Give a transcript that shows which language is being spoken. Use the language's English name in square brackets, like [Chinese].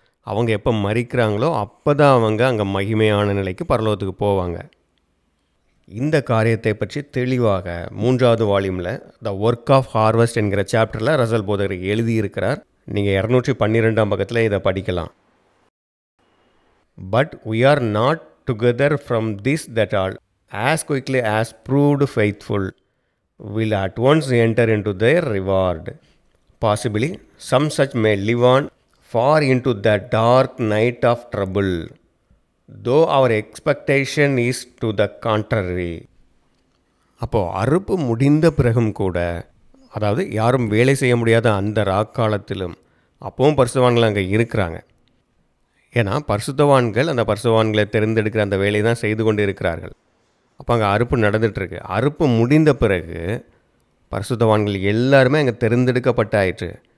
[Tamil] அவங்க எப்போ மறிக்கிறாங்களோ அப்போ தான் அவங்க அங்கே மகிமையான நிலைக்கு பரலோகத்துக்கு போவாங்க. இந்த காரியத்தை பற்றி தெளிவாக 3வது வால்யூமில் த ஒர்க் ஆஃப் ஹார்வெஸ்ட் என்கிற சாப்டரில் ரசல் போதகர் எழுதியிருக்கிறார். நீங்கள் 212ஆம் பக்கத்தில் இதை படிக்கலாம். [English] But we are not together from this that all, as quickly as proved faithful, will at once enter into their reward. Possibly some such may live on far into the dark night of trouble, though our expectation is to the contrary. [Tamil] அப்போது அறுப்பு முடிந்த பிறகும் கூட, அதாவது யாரும் வேலை செய்ய முடியாத அந்த ராக்காலத்திலும் அப்பவும் பரிசுத்தவான்கள் அங்கே இருக்கிறாங்க. ஏன்னா பரிசுத்தவான்கள் அந்த பரிசுத்தவான்களை தேர்ந்தெடுக்கிற அந்த வேலையை தான் செய்து கொண்டு இருக்கிறார்கள். அப்போ அங்கே அறுப்பு நடந்துகிட்ருக்கு. அறுப்பு முடிந்த பிறகு பரிசுத்தவான்கள் எல்லாருமே அங்கே தேர்ந்தெடுக்கப்பட்டாயிற்று.